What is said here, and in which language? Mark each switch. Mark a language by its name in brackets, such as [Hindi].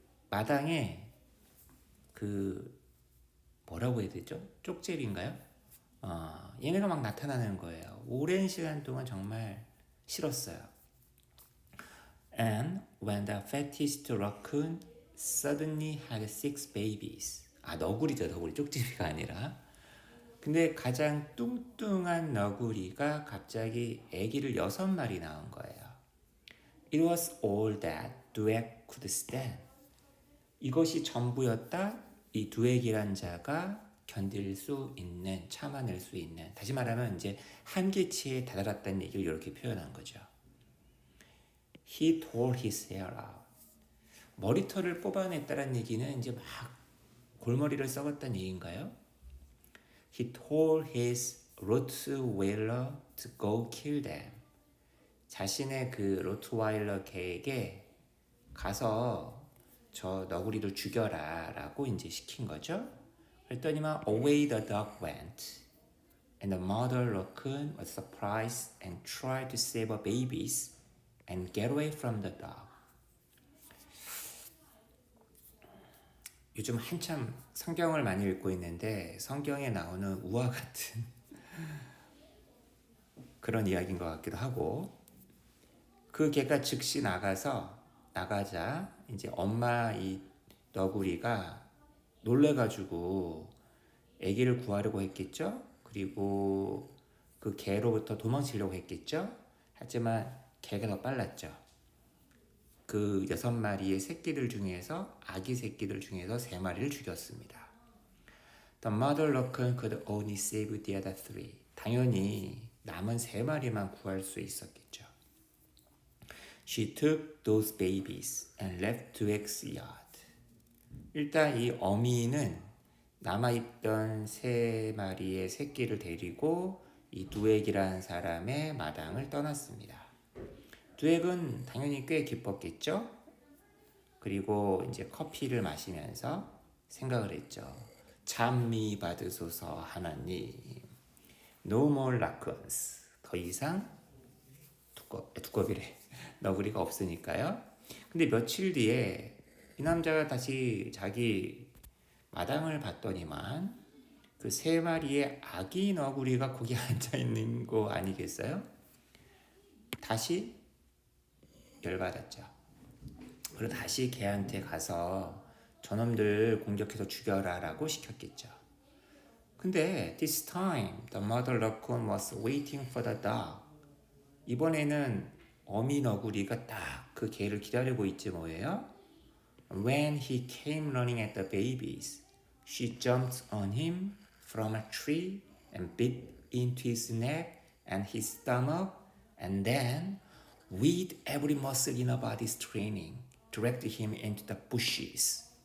[Korean] 마당에 뭐라고 해야 되죠? 쪽제비인가요? 얘네가 막 나타나는 거예요. 오랜 시간 동안 정말 싫었어요. [English] And when the fattest raccoon suddenly had 6 babies. [Korean] 너구리죠, 너구리. 쪽제비가 아니라. 근데 가장 뚱뚱한 너구리가 갑자기 아기를 6마리 낳은 거예요. [English] It was all that Dweck could stand. [Korean] 이것이 전부였다. 이 두액이란 자가 견딜 수 있는, 참아낼 수 있는. 다시 말하면 이제 한계치에 다다랐다는 얘기를 이렇게 표현한 거죠. [English] He tore his hair out. [Korean] 머리털을 뽑아냈다는 얘기는 이제 막 골머리를 썩었다는 얘기인가요? [English] He told his Rottweiler to go kill them. [Korean] 자신의 그 로트와일러 개에게 가서 저 너구리를 죽여라 라고 이제 시킨 거죠. 그랬더니만 [English] away the dog went. And the mother raccoon was surprised and tried to save her babies and get away from the dog. [Korean] 요즘 한참 성경을 많이 읽고 있는데 성경에 나오는 우화 같은 그런 이야기인 것 같기도 하고, 그 개가 즉시 나가자 이제 엄마 이 너구리가 놀래가지고 아기를 구하려고 했겠죠. 그리고 그 개로부터 도망치려고 했겠죠. 하지만 개가 더 빨랐죠. 그 6마리의 새끼들 중에서 아기 새끼들 중에서 3마리를 죽였습니다. [English] The mother raccoon could only save the other 3. [Korean] 당연히 남은 3마리만 구할 수 있었겠죠. [English] She took those babies and left Dweck's yard. [Korean] 일단 이 어미는 남아있던 3마리의 새끼를 데리고 이 두액이라는 사람의 마당을 떠났습니다. 두액은 당연히 꽤 기뻤겠죠? 그리고 이제 커피를 마시면서 생각을 했죠. 찬미 받으소서 하나님. [English] No more raccoons. [Korean] 더 이상 두꺼비래. 너구리가 없으니까요. 근데 며칠 뒤에 이 남자가 다시 자기 마당을 봤더니만 그 3마리의 아기 너구리가 거기 앉아있는 거 아니겠어요? 다시 열받았죠. 그리고 다시 걔한테 가서 저놈들 공격해서 죽여라 라고 시켰겠죠. 근데 [English] this time the mother raccoon was waiting for the dog. [Korean] 이번에는 어미 너구리가 딱 그 개를 기다리고 있지 뭐예요? [English] When he came running at the babies, she jumped on him from a tree and bit into his neck and his stomach, and then, with every muscle in her body straining, directed him into the bushes.